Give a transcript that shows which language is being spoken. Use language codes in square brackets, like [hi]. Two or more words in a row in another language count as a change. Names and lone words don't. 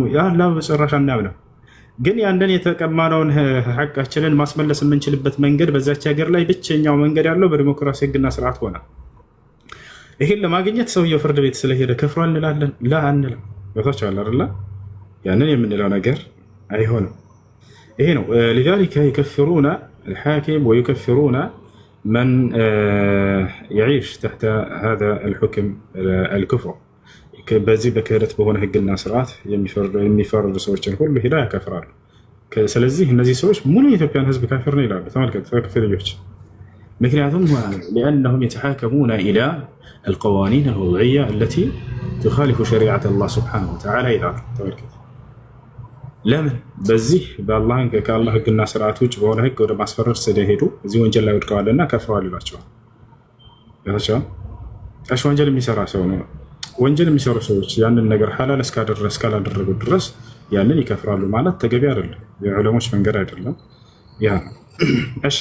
[am] ያላ በጭራሽ አናምንም። ግን ያንን የተቀማነውን ሐቃችንን ማስመለስ የምንችልበት መንገድ በዛች ሀገር ላይ ብቸኛው መንገድ ያለው በዲሞክራሲ ህግና ስርዓት ሆነ። ይሄን ለማግኘት ሰውየው ፍርድ ቤት ስለሄደ ከፍሯል እንላለን? ላ አንልም። ቦታች አለ አይደል? ያንን የምንለው ነገር አይሆንም። ይሄ ነው [ar] لذلك يكفرون الحاكم ويكفرون من يعيش تحت هذا الحكم الكفر [am] በዚህ በክህደት በሆነ ህግና ስርዓት የሚፈርዱ ሰዎችን ሁሉ ሄዳ ያከፍራሉ። ስለዚህ እነዚህ ሰዎች ሙሉ የኢትዮጵያን ህዝብ ካፊር ነው ይላሉ። ተመልከቱ ተክፊሪዎች። ምክንያቱም [ar] لأنهم يتحاكمون إلى القوانين الوضعية التي تخالف شريعة الله سبحانه وتعالى [am] ይላሉ። ተመልከቱ ለምን በዚህ በአላህ ከአላህ ህግና ስርዓት ውጭ በሆነ ህግ ወደ ማስፈረድ ስለሄዱ እዚህ ወንጀል ላይ ወድቀዋልና ከፍረዋል ይላቸዋል። እሺ ወንጀል የሚሰራ ሰው ነው። ወንጀል የሚሰሩ ሰዎች ያንን ነገር ሐላል እስካላደረጉ ድረስ ያንን ይከፍራሉ ማለት ተገቢ አይደለም። የዑለሞች መንገድ አይደለም ያ። እሺ